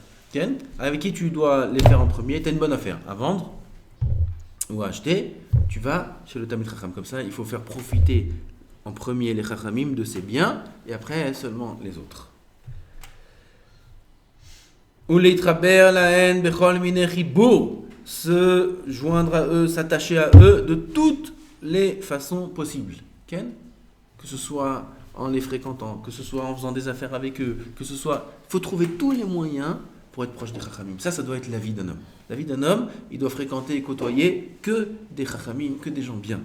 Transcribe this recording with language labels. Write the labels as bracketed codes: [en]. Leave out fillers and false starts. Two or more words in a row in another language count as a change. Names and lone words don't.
[fr] Ken, avec qui tu dois les faire en premier? Tu as une bonne affaire à vendre ou à acheter. Tu vas chez le [he] תמיד חכם. [fr] Comme ça, il faut faire profiter en premier les chachamim de ses biens et après seulement les autres. [he] ולהתחבר להן בכל מיני חיבור, [fr] se joindre à eux, s'attacher à eux de toutes les façons possibles. Ken? Que ce soit en les fréquentant, que ce soit en faisant des affaires avec eux, que ce soit... Il faut trouver tous les moyens pour être proche des chachamim. Ça doit être la vie d'un homme. La vie d'un homme, il doit fréquenter et côtoyer que des chachamim, que des gens bien.